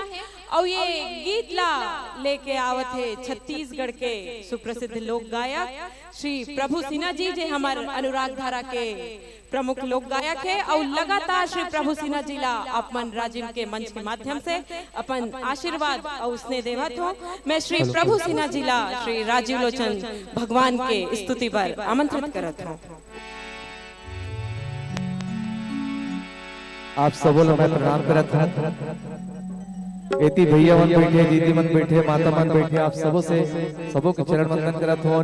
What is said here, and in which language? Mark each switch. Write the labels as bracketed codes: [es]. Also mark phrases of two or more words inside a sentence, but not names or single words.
[hne] और ये गीत ला लेके आवत है छत्तीसगढ़ के सुप्रसिद्ध लोक गायक श्री प्रभु सिन्हा जी, जे हमारे अनुराग धारा के प्रमुख लोक गायक है। और लगातार श्री प्रभु सिन्हा जी ला अपन राजिम के मंच के माध्यम से अपन आशीर्वाद और स्नेह देवत हो। मैं श्री प्रभु सिन्हा जी ला श्री राजीव लोचन भगवान के स्तुति पर आमंत्रित करत हूँ। आप सबों लोग मैं प्रणाम करत हूँ। एती भैया मन बैठे, दीदी मन बैठे, माता मन बैठे, आप सबों से सबों के चरण वंदन करत हूँ।